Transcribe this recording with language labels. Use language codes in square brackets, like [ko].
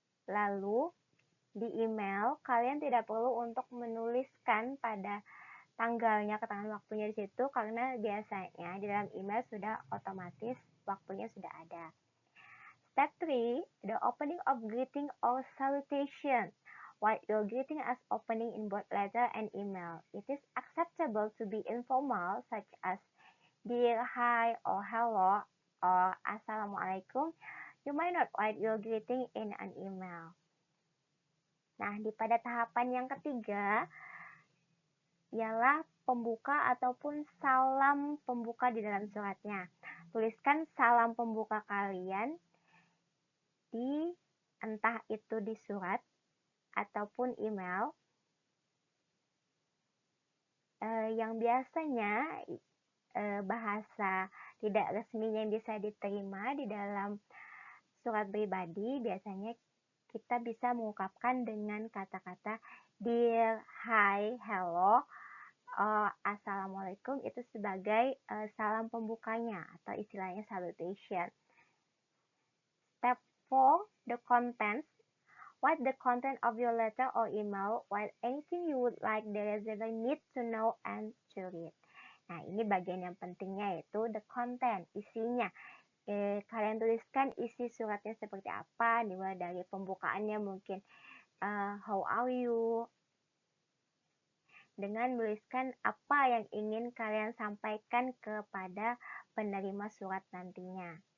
[id] Lalu di email, kalian tidak perlu untuk menuliskan pada tanggalnya, keterangan waktunya di situ, karena biasanya di dalam email sudah otomatis waktunya sudah ada. [en] Step 3, the opening of greeting or salutation. While your greeting as opening in both letter and email, it is acceptable to be informal, such as dear, hi, or hello, or assalamualaikum. You might not write your greeting in an email. [id] Nah, pada tahapan yang ketiga, ialah pembuka ataupun salam pembuka di dalam suratnya. Tuliskan salam pembuka kalian di entah itu di surat ataupun email yang biasanya bahasa tidak resminya yang bisa diterima di dalam surat pribadi, biasanya kita bisa mengungkapkan dengan kata-kata dear, hi, hello, assalamualaikum, itu sebagai salam pembukanya atau istilahnya salutation. [en] Step 4, the contents. Write the content of your letter or email, while anything you would like the receiver need to know and to read. [id] Nah, ini bagian yang pentingnya, yaitu the content, isinya. Kalian tuliskan isi suratnya seperti apa, dimulai dari pembukaannya mungkin [en] how are you, [id] dengan menuliskan apa yang ingin kalian sampaikan kepada penerima surat nantinya.